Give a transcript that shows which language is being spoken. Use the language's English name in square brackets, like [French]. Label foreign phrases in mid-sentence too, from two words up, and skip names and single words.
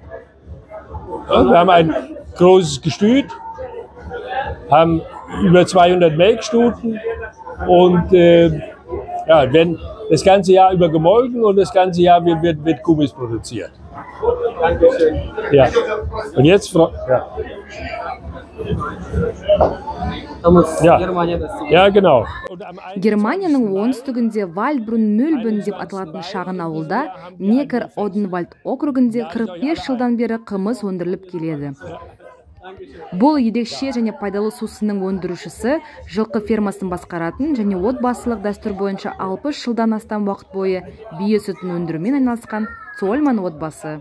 [German] Ja, wir haben ein großes Gestüt, haben über 200 Melkstuten und ja, werden das ganze Jahr über gemolken und das ganze Jahr wird Kumis produziert. Ja. Und jetzt ja. Ja, genau. [Kazakh] Германияның оңтүстігінде Вальбрун-Мюльбен деп аталатын шағын ауылда Некер-Оденвальд округінде 45 жылдан бері қымыз өндіріліп келеді. Бұл ерекше және пайдалы сусынның өндірушісі, жылқы фермасын басқаратын және отбасылық дәстүр бойынша 60 жылдан астам уақыт бойы бие сүтін өндірумен айналысқан Цольман отбасы.